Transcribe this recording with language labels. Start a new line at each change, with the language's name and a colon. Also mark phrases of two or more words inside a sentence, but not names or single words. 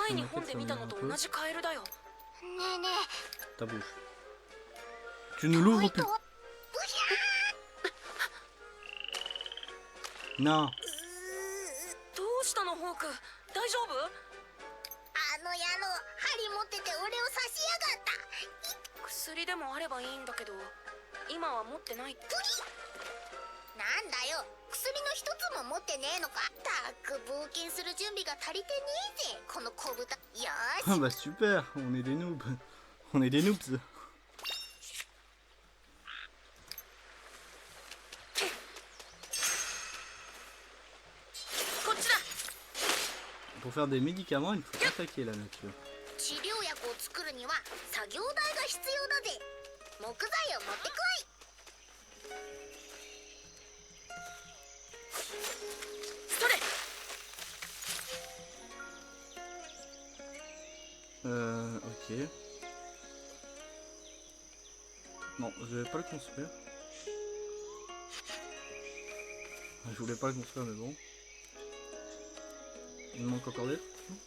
Japanese: 前に
French: cinématique,
Japanese: 本で
French: ça
Japanese: 見
French: me
Japanese: た
French: met
Japanese: の
French: un
Japanese: と
French: peu.
Japanese: 同じカエルだよ。ねえね
French: Ta bouche. Tu ne l'ouvres plus. ブヒ Non.
Japanese: どうしたのホーク、大丈夫？ャー。あの野郎、針持ってて俺を刺しやがった。薬でもあればいいんだけど、今は持ってないって。なんだよ、薬の一つも持ってねえのか。たく冒険する準備が足りてねえぜ、この小豚。よー
French: Ah
Japanese: し。
French: bah super, on est des noobs. On est des noobs.
Japanese: こっちだ。
French: Pour faire des médicaments, il faut attaquer la nature.
Japanese: 治療薬を作るには作業台が必要だぜ。木材を持ってこい。それ。
French: Ok. Non, je vais pas le construire. Je voulais pas le construire, mais bon. Il me manque encore des trucs.